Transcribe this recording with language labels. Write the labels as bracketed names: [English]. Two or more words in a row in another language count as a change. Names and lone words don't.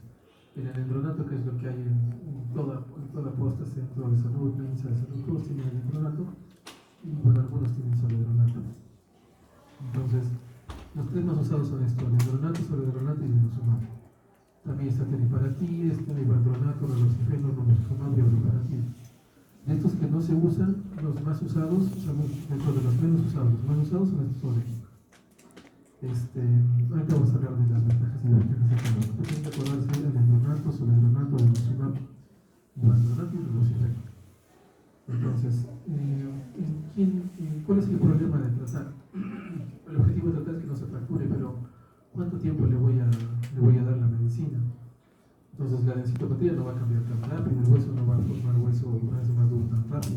[Spanish] El alendronato, que es lo que hay en toda posta, centro de salud, clínica de salud, todos tienen alendronato, y bueno, algunos tienen soledronato. Entonces, los tres más usados son estos: alendronato, soledronato y denosumab. También está teriparatide, está ibardronato, raloxifeno, romosozumab y abloparatide. De estos que no se usan, los más usados, dentro de los menos usados, los más usados son estos olímpicos. Ahorita vamos a hablar de las ventajas y desventajas de cada uno. Tienen que acordarse del alendronato, soledronato, denosumab, ibardronato y raloxifeno. Entonces, ¿cuál es el problema de tratar. El objetivo es tratar es que no se fracture, pero ¿cuánto tiempo le voy a dar la medicina? Entonces la densitometría no va a cambiar tan rápido, el hueso no va a formar hueso más duro tan rápido.